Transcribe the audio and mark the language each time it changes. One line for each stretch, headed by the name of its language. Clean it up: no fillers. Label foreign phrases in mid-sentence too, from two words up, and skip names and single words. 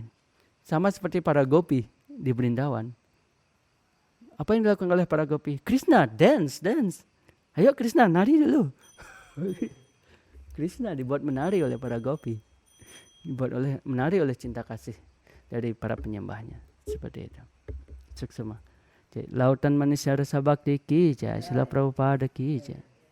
Indonesian: Sama seperti para gopi di Brindawan. Apa yang dilakukan oleh para gopi? Krishna, dance. Ayo Krishna, nari dulu. Krishna dibuat menari oleh para gopi. Menari oleh cinta kasih dari para penyembahnya. Seperti itu. Suksema.
Hindi: Lautan Manisya Rasa Bhakti ki jai, Srila Prabhupada ki jai.